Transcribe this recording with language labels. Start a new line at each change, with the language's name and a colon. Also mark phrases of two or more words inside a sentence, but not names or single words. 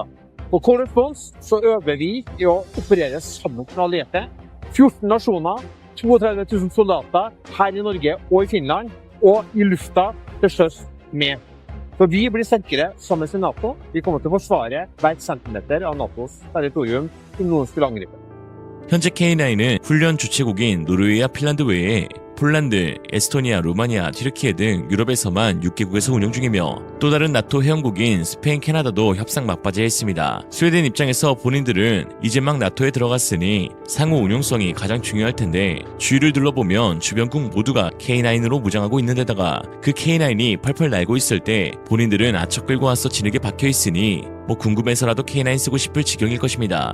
Norwegian: På Cold Response så øver vi i å operere sammen med allierte. 14 nasjoner, 32 000 soldater her i Norge og i Finland, og i lufta til sjøs med. For vi blir sterkere sammen med NATO. Vi kommer til å forsvare hver centimeter av NATOs territorium som noen skulle angripe.
Korean: 현재 K9은 훈련 주최국인 노르웨이와 핀란드 외에 폴란드, 에스토니아, 루마니아, 튀르키예 등 유럽에서만 6개국에서 운영 중이며 또 다른 나토 회원국인 스페인, 캐나다도 협상 막바지에 있습니다. 스웨덴 입장에서 본인들은 이제 막 나토에 들어갔으니 상호 운용성이 가장 중요할 텐데 주위를 둘러보면 주변국 모두가 K9으로 무장하고 있는 데다가 그 K9이 펄펄 날고 있을 때 본인들은 아척 끌고 와서 진흙에 박혀있으니 궁금해서라도 K9 쓰고 싶을 지경일 것입니다.